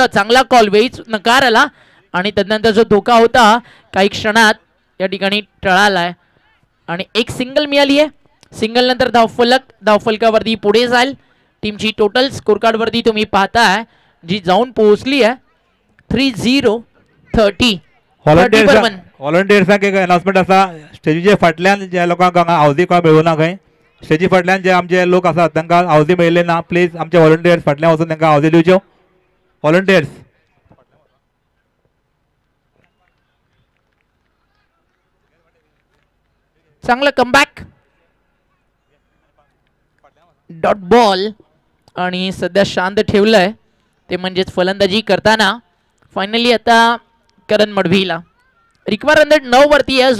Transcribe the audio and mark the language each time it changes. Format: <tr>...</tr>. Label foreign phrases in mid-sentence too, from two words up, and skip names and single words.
<mr>चांगला कॉल वेळीच नकार आला आणि त्यानंतर जो धोका होता काही क्षणात या ठिकाणी टळालाय आणि एक सिंगल मिळाली आहे. सिंगल नंतर धावफलकावरती पुढे जाईल. टीमची</mr> <en>total score</en> <mr>कार्डवरती तुम्ही पाहताय जी जाऊन पोहोचली आहे 30-30.</mr> <kok>व्हॉलंटियर्सांक एक अनाउन्समेंट आसा. स्टेजीचे फाटल्यान ज्या लोकांक हांगा हावजी कोण मेळूना खंय स्टेजी फाटल्यान जे आमचे लोक आसात तांकां हावजी मेळिल्ले ना. प्लीज आमचे व्हॉलंटियर्स फाटल्यान वचून तांकां हावजी दिवच्यो. व्हॉलंटियर्स</kok> <mr>चांगलं</mr> <en>comeback dot ball</en> <mr>आणि सध्या शांत ठेवलंय ते म्हणजेच फलंदाजी करताना फायनली आता करण मडवीला रिक्वायर 9 वरती आहे.</mr>